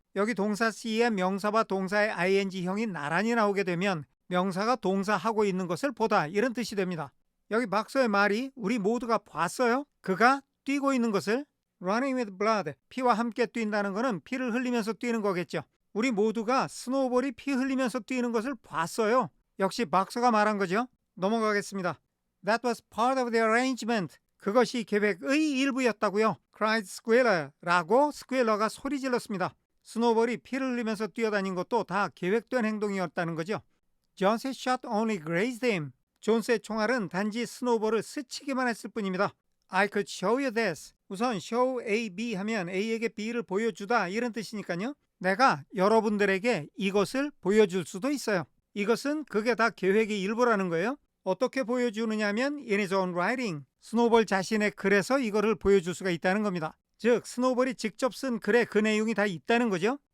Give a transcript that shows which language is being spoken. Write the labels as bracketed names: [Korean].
[Korean] 여기 동사 C의 명사와 동사의 ing형이 나란히 나오게 되면 명사가 동사하고 있는 것을 보다 이런 뜻이 됩니다. 여기 박서의 말이 우리 모두가 봤어요. 그가 뛰고 있는 것을 [English] running with blood, [Korean] 피와 함께 뛴다는 것은 피를 흘리면서 뛰는 거겠죠. 우리 모두가 스노우볼이 피 흘리면서 뛰는 것을 봤어요. 역시 박서가 말한 거죠. 넘어가겠습니다. [English] That was part of the arrangement. [Korean] 그것이 계획의 일부였다고요. [English] cried Squealer [Korean] 라고 스퀘러가 소리 질렀습니다. 스노우볼이 피를 흘리면서 뛰어다닌 것도 다 계획된 행동이었다는 거죠. [English] Jones's shot only grazed him. [Korean] 존스의 총알은 단지 스노우볼을 스치기만 했을 뿐입니다. [English] I could show you this. [Korean] 우선 show A, B 하면 A에게 B를 보여주다 이런 뜻이니까요. 내가 여러분들에게 이것을 보여줄 수도 있어요. 이것은 그게 다 계획의 일부라는 거예요. 어떻게 보여주느냐면 [English] in his own writing. [Korean] 스노우볼 자신의 글에서 이거를 보여줄 수가 있다는 겁니다. 즉 스노우볼이 직접 쓴 글에 그 내용이 다 있다는 거죠.